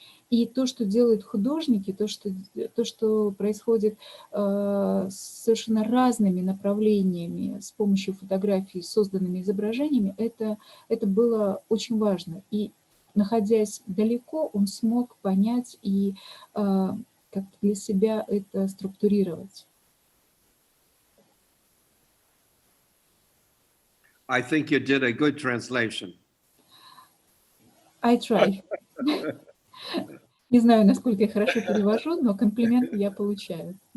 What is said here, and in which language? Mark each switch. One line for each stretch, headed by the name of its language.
Russian: И то, что делают художники, то, что происходит с совершенно разными направлениями с помощью фотографий, созданными изображениями, это было очень важно. И находясь далеко, он смог понять и как-то для себя это структурировать.
English: I think you did a good translation. I try.
Russian: Не знаю, насколько я хорошо перевожу, но комплименты я получаю.